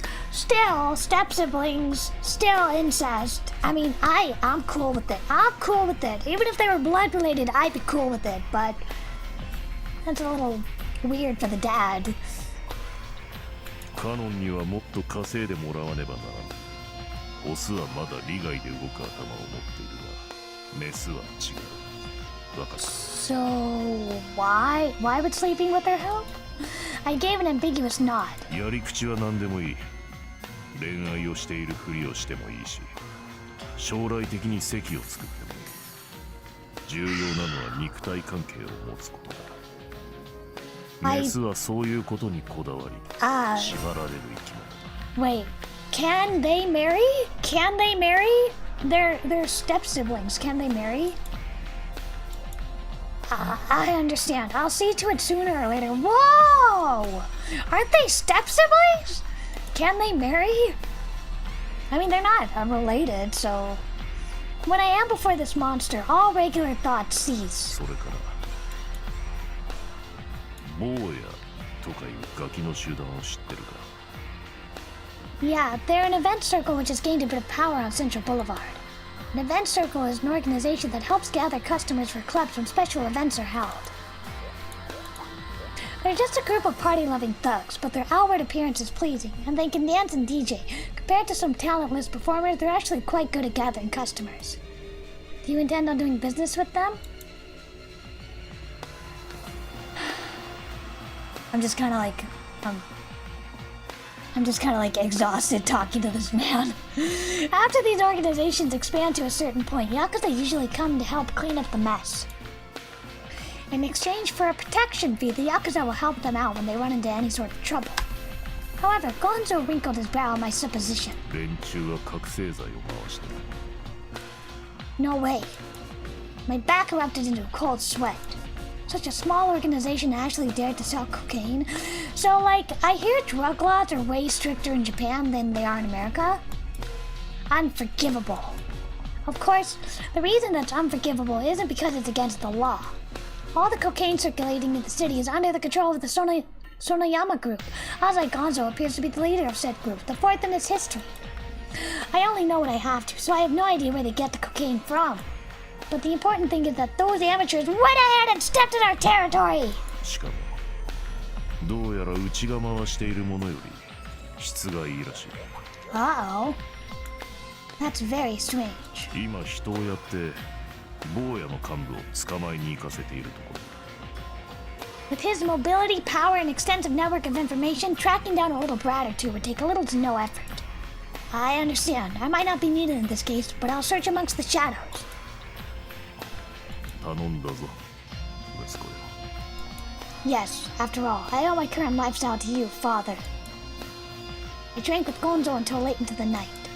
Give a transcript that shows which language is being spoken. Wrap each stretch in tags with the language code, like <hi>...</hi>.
<en>Still, step siblings, still incest. I mean, I'm cool with it. I'm cool with it. Even if they were blood related, I'd be cool with it. But that's a little weird for the dad.</en> <ja>カノンにはもっと稼いでもらわねばならん。オスはまだ利害で動く頭を持っているが、メスは違う。わかった。</ja> <en>So why would sleeping with her help? I gave an ambiguous nod.</en> <ja>やり口は何でもいい。恋愛をしているふりをしてもいいし、将来的に席を作ってもいい。重要なのは肉体関係を持つことだ。メスはそういうことにこだわり、縛られる生き物だ。</ja> <en>Wait, can they marry? Can they marry? They're step siblings. Can they marry? I understand. I'll see to it sooner or later. Whoa! Aren't they step siblings? Can they marry? I mean, they're not related, so... When I am before this monster, all regular thoughts cease.</en> <ja>それから、坊やとかいうガキの集団を知ってるか?</ja> <en>Yeah, they're an event circle which has gained a bit of power on Central Boulevard. An event circle is an organization that helps gather customers for clubs when special events are held. They're just a group of party-loving thugs, but their outward appearance is pleasing, and they can dance and DJ. Compared to some talentless performers, they're actually quite good at gathering customers. Do you intend on doing business with them? I'm just kind of like exhausted talking to this man. After these organizations expand to a certain point, Yakuza usually come to help clean up the mess. In exchange for a protection fee, the Yakuza will help them out when they run into any sort of trouble. However, Gonzo wrinkled his brow at my supposition.</en> <ja>連中は覚醒剤を回してる。</ja> <en>No way. My back erupted into a cold sweat. Such a small organization actually dared to sell cocaine. So, like, I hear drug laws are way stricter in Japan than they are in America. Unforgivable. Of course, the reason that's unforgivable isn't because it's against the law. All the cocaine circulating in the city is under the control of the Sonoyama group. Azai Gonzo appears to be the leader of said group, the fourth in its history. I only know what I have to, so I have no idea where they get the cocaine from. But the important thing is that those amateurs went ahead and stepped in our territory!</en> <ja>しかも、どうやらうちが回しているものより質がいいらしい。</ja> <en>Uh-oh. That's very strange.</en> <ja>今人をやって坊やの幹部を捕まえに行かせているところ。</ja> <en>With his mobility, power, and extensive network of information, tracking down a little brat or two would take little to no effort. I understand. I might not be needed in this case, but I'll search amongst the shadows.</en> <ja>頼んだぞ、息子よ。</ja> <en>Yes, after all, I owe my current lifestyle to you, father. I drank with Gonzo until late into the night.</en>